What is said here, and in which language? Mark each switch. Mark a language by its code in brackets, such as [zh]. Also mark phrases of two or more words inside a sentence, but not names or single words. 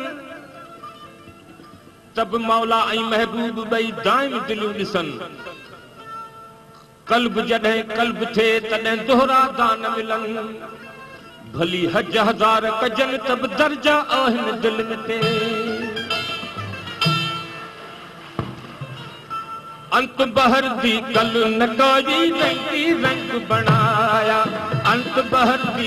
[sd] तब मौला ऐं महबूब ॿई दाइम दिलियूं ॾिसन कल्ब जॾहिं कल्ब थे तॾहिं दोहरा दान मिलन भली हज हज़ार कजन तब दर्जा आहिनि दिल में ते [skr] अंत बहर दी कल न कोई रंगी रंग बनाया अंत बहर दी